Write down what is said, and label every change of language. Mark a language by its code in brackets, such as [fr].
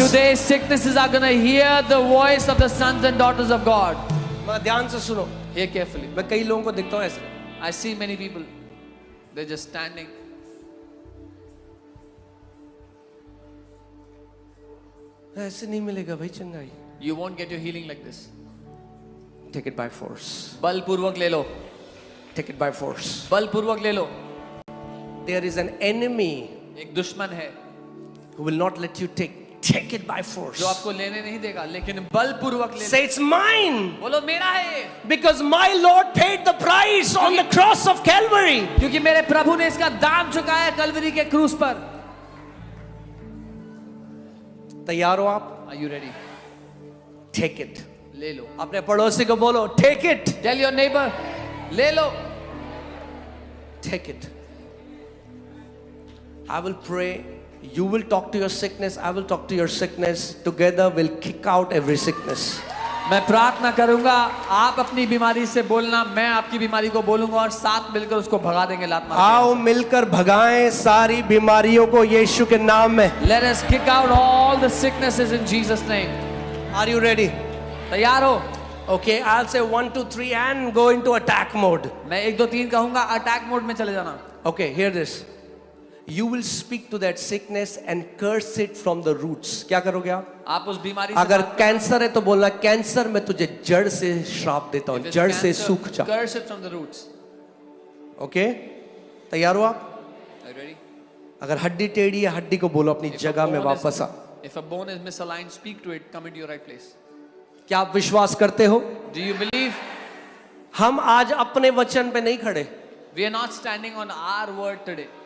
[en] Today sicknesses are gonna hear the voice of the sons and daughters of God. [hi] ध्यान से सुनो। [en] Hear carefully. [hi] मैं कई लोगों को देखता हूँ ऐसे। [en] I see many people, they're just standing. [hi] ऐसे नहीं मिलेगा भाई चंगाई। [en] You won't get your healing like this. Take it by force. [hi] बलपूर्वक ले लो। [en] Take it by force. [hi] बलपूर्वक ले लो। [en] There is an enemy [hi] एक दुश्मन है [en] who will not let you take it by force. [hi] जो आपको लेने नहीं देगा, लेकिन बलपूर्वक ले। [en] Say it's mine. [hi] बोलो मेरा है। [en] Because my Lord paid the price on the cross of Calvary. [hi] क्योंकि मेरे प्रभु ने इसका दाम चुकाया कलवरी के क्रूस पर। तैयार हो आप? [en] Are you ready? Take it. [hi] ले लो। अपने पड़ोसी को बोलो [en] take it. Tell your neighbor, [hi] ले लो। [en] Take it. I will pray. You will talk to your sickness. I will talk to your sickness. Together we'll kick out every sickness. [hi] मैं प्रार्थना करूंगा, आप अपनी बीमारी से बोलना, मैं आपकी बीमारी को बोलूंगा और साथ मिलकर उसको भगा देंगे लात मार के। आओ मिलकर भगाएं सारी बीमारियों को यीशु के नाम में। [en] Let us kick out all the sicknesses in Jesus' name. Are you ready? [hi] तैयार हो? [en] Okay, I'll say 1, 2, 3 and go into attack mode. [hi] मैं 1, 2, 3 कहूंगा, अटैक मोड में चले जाना। [en] Okay, hear this. You will speak to that sickness and curse it from the roots. [hi] क्या करोगे आप? आप उस बीमारी से अगर कैंसर है तो बोलना कैंसर मैं तुझे जड़ से श्राप देता हूँ, जड़ से सूख जा। Curse it from the roots. Okay? तैयार हो आप? [en] Are you ready? [hi] अगर हड्डी टेढ़ी है हड्डी को बोलो अपनी जगह में वापस आ। [en] If a bone is misaligned, speak to it, come into your right place. [hi] क्या आप विश्वास करते हो? [en] Do you believe? [hi] हम आज अपने वचन पे नहीं खड़े, [en] We are not standing on our word today.